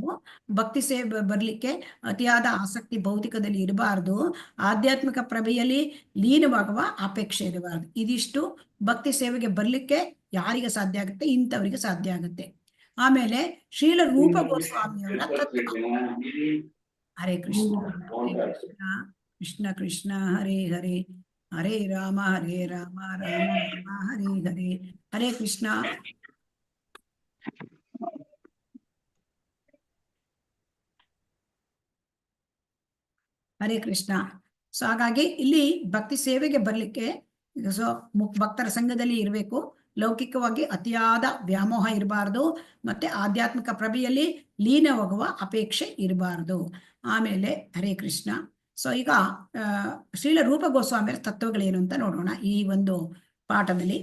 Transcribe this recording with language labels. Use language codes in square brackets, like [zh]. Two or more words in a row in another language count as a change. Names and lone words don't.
[kn] ಭಕ್ತಿ ಸೇವೆ ಬರ್ಲಿಕ್ಕೆ ಅತಿಯಾದ ಆಸಕ್ತಿ ಭೌತಿಕದಲ್ಲಿ ಇರಬಾರ್ದು. ಆಧ್ಯಾತ್ಮಿಕ ಪ್ರಭೆಯಲ್ಲಿ ಲೀನವಾಗುವ ಅಪೇಕ್ಷೆ ಇರಬಾರ್ದು. ಇದಿಷ್ಟು ಭಕ್ತಿ ಸೇವೆಗೆ ಬರ್ಲಿಕ್ಕೆ ಯಾರಿಗೆ ಸಾಧ್ಯ ಆಗುತ್ತೆ? ಇಂಥವರಿಗೆ ಸಾಧ್ಯ ಆಗುತ್ತೆ. ಆಮೇಲೆ ಶ್ರೀಲ ರೂಪ ಗೋಸ್ವಾಮಿಯವರ ತತ್ವ. [sa] ಹರೇ ಕೃಷ್ಣ. ಹರೇ ಕೃಷ್ಣ. ಕೃಷ್ಣ ಕೃಷ್ಣ ಹರೇ ಹರೇ, ಹರೇ ರಾಮ ರಾಮ ರಾಮ ಹರೇ ಹರೇ. ಹರೇ ಕೃಷ್ಣ. ಹರೇ ಕೃಷ್ಣ. [kn] ಸೊ ಹಾಗಾಗಿ ಇಲ್ಲಿ ಭಕ್ತಿ ಸೇವೆಗೆ ಬರ್ಲಿಕ್ಕೆ ಸೊ ಭಕ್ತರ ಸಂಘದಲ್ಲಿ ಇರಬೇಕು. ಲೌಕಿಕವಾಗಿ ಅತಿಯಾದ ವ್ಯಾಮೋಹ ಇರಬಾರ್ದು, ಮತ್ತೆ ಆಧ್ಯಾತ್ಮಿಕ ಪ್ರಭೆಯಲ್ಲಿ ಲೀನವಾಗುವ ಅಪೇಕ್ಷೆ ಇರಬಾರ್ದು. ಆಮೇಲೆ [sa] ಹರೇ ಕೃಷ್ಣ. [kn] ಸೊ ಈಗ ಶ್ರೀಲ ರೂಪ ಗೋಸ್ವಾಮಿಯರ ತತ್ವಗಳೇನು ಅಂತ ನೋಡೋಣ ಈ ಒಂದು ಪಾಠದಲ್ಲಿ.